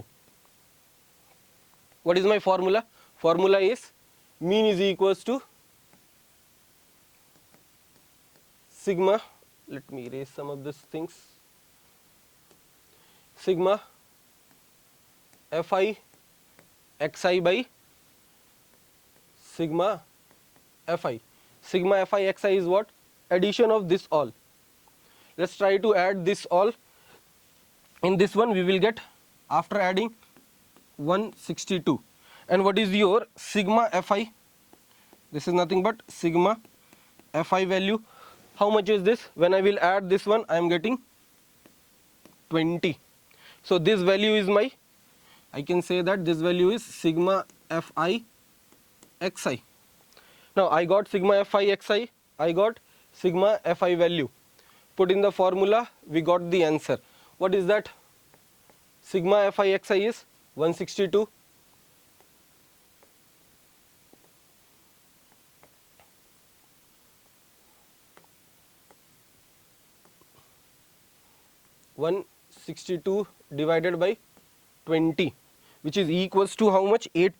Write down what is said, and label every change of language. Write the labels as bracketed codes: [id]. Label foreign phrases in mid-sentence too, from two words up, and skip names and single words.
[en] What is my formula? Formula is mean is equals to sigma, let me erase some of these things, sigma fi xi by sigma fi. Sigma fi xi is what? Addition of this all. Let's try to add this all. In this one we will get, after adding, 162. And what is your sigma fi? This is nothing but sigma fi value. How much is this? When I will add this one, I am getting 20. So this value is my, I can say that this value is sigma fi xi. Now I got sigma fi xi, I got sigma fi value. Put in the formula, we got the answer. What is that? Sigma fi xi is 162. Divided by 20, which is equals to how much?